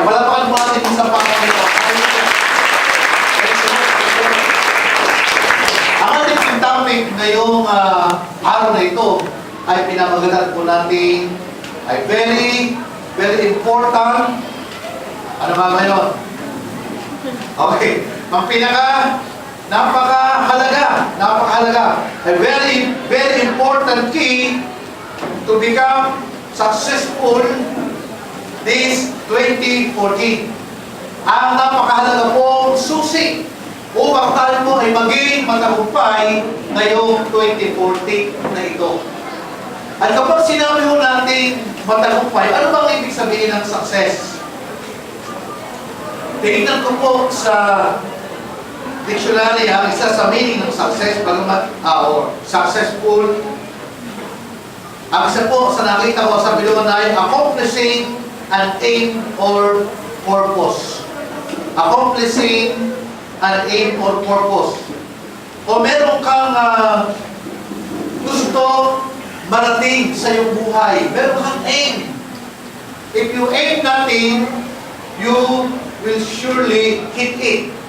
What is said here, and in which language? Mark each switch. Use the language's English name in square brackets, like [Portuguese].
[Filipino] Palapakan po natin sa Panginoon. Ang ating topic ngayong araw na ito ay pinamagatan po natin ay [English] very, very important. [Filipino] Ano ba ngayon? Okay. Ang napakahalaga, [English] a very, very important key to become successful this 2014. [Filipino] Ang napakahalaga pong susi upang tayo po ay maging matagumpay ngayong 2014 na ito. At kapag sinabi mo natin matagumpay, ano bang ibig sabihin ng success? Tingnan ko po sa dictionary, isa sa meaning ng success, or successful. Ang isa po sa nakita ko sa bilungan ay [English] accomplishing an aim or purpose. Accomplishing an aim or purpose. [Filipino] O meron kang gusto marating sa iyong buhay. Meron kang aim. [English] If you aim nothing, you will surely hit it.